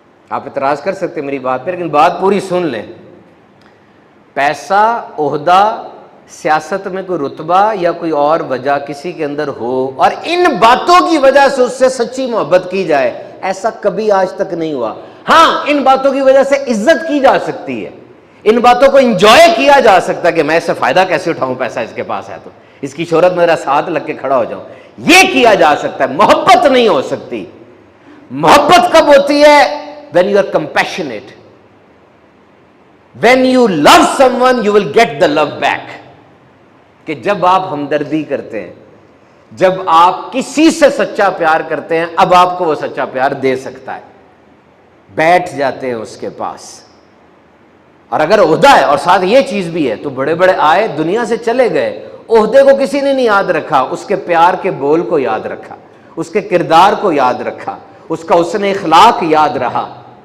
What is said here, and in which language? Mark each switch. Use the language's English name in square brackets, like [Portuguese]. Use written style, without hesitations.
[Hindi] आप इतराज़ कर सकते मेरी बात पे, लेकिन बात पूरी सुन लें। पैसा, ओहदा, सियासत में कोई रुतबा या कोई और वजह किसी के अंदर हो और इन बातों की वजह से उससे सच्ची मोहब्बत की जाए, ऐसा कभी आज तक नहीं हुआ। हाँ, इन बातों की वजह से इज्जत की जा सकती है, इन बातों को इंजॉय किया जा सकता है कि मैं इससे फायदा कैसे उठाऊं, पैसा इसके पास है तो इसकी शोहरत में मेरा साथ लग के खड़ा हो जाऊं, ये किया जा सकता है। मोहब्बत नहीं हो सकती। मोहब्बत कब होती है? [English] when you are compassionate, when you love someone you will get the love back। [Hindi] कि जब आप हमदर्दी करते हैं, जब आप किसी से सच्चा प्यार करते हैं, अब आपको वो सच्चा प्यार दे सकता है। बैठ जाते हैं उसके पास। और अगर ओहदा है और साथ ये चीज भी है, तो बड़े बड़े आए, दुनिया से चले गए, ओहदे को किसी ने नहीं याद रखा, उसके प्यार के बोल को याद रखा, उसके किरदार को याद रखा, उसका उसने इखलाक याद रहा।